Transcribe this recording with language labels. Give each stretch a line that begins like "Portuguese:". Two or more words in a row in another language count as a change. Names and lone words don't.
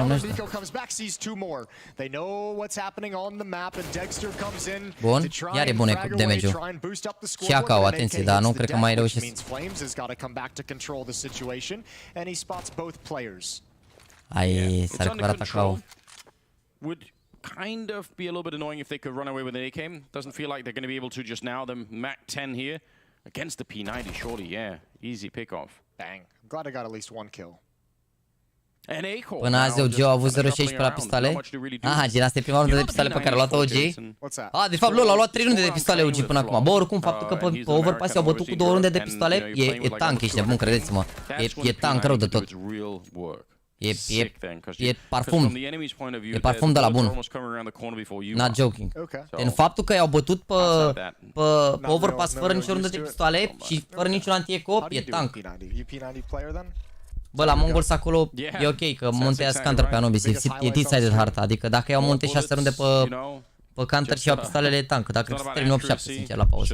Romanian: Bun, iar e bun damage-ul. Și Akao, atenție, dar nu cred că mai reușesc. Ai, s-a recuperat Akao.
English: Kind of be a little bit annoying if they could run away with an A-cam. Doesn't feel like they're going to be able to just now. Them Mac 10 here against the P90, surely, yeah. Easy pick-off. Bang. I'm glad I got at least one kill.
Romanian: Până azi OG a avut 0.16 la pistole. Aha, gen asta e prima rundă de pistole pe care a luat OG. Ah, de fapt LOL a luat 3 runde de pistole OG până acum. Bă, oricum faptul că pe Overpass i-au bătut cu 2 runde de pistole e tank, ești nebun, credeți-mă. E tank rău de tot. E parfum. E parfum de la bun.
English: Not joking.
Romanian: În faptul că i-au bătut pe Overpass fără nicio rundă de pistoale și fără niciun anti-eco, e tank. Bă, la Mongols acolo e ok, că Monte ia counter pe Anubis, e decided harta, adică dacă iau Monte 6 runde pe counter și iau pistolele e tank, dar cred că se termină 8-7 sincer la pauză.